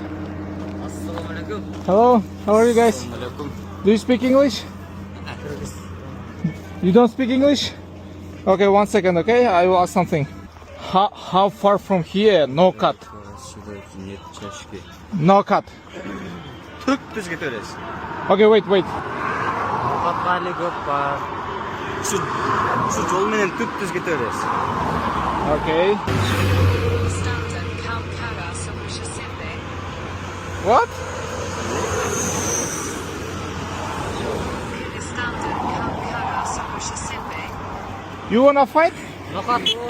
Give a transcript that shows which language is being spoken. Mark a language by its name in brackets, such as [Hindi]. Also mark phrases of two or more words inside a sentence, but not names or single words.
[English] Assalamualaikum. Hello. How are you guys? Assalamualaikum. Do you speak English? You don't speak English? Okay, 1 second, okay? I will ask something. How far from here? No cut. No cut. [Kyrgyz] Түп-түз кетерес. [English] Okay, wait. [Kyrgyz] Каталы көп бар. Şu жол менен түп-түз кетерес. [English] Okay. What? You wanna fight? [Kyrgyz] Нокат.